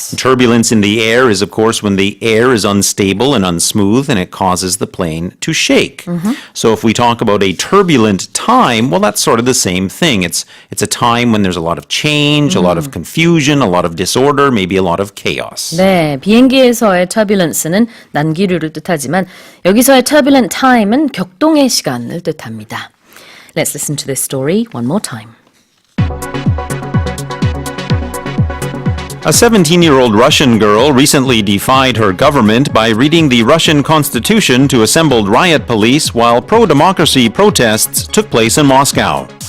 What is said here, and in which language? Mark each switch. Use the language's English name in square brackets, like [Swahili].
[English] Turbulence in the air is, of course, when the air is unstable and unsmooth and it causes the plane to shake. So if we talk about a turbulent time, well, that's sort of the same thing. It's a time when there's a lot of change, a lot of confusion, a lot of disorder, maybe a lot of chaos. [Korean] 네, 비행기에서의 turbulence는 난기류를 뜻하지만 여기서의 turbulent time은 격동의 시간을 뜻합니다. [English] Let's listen to this story one more time. A 17-year-old Russian girl recently defied her government by reading the Russian constitution to assembled riot police while pro-democracy protests took place in Moscow.